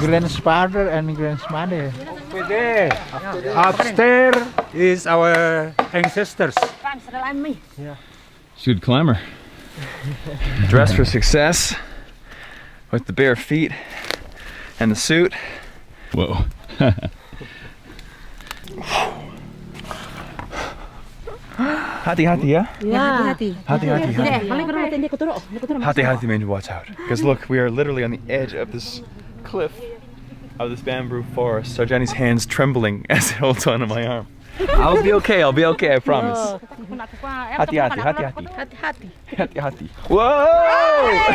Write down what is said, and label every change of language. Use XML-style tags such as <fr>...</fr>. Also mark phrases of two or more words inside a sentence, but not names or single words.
<en>Grandfather and grandmother. Over there, upstairs is our ancestors. She's a good climber. Dressed for success with the bare feet and the suit. Whoa. Hati-hati, yeah? Hati-hati.</en> <id>Hati-hati. Hati-hati</id> <en>means watch out. Because look, we are literally on the edge of this cliff of this bamboo forest. Sarjani's hands trembling as he holds onto my arm. I'll be okay, I promise.</en> <id>Hati-hati, hati-hati.</id> <en>Hati-hati. Hati-hati. Whoa!</en>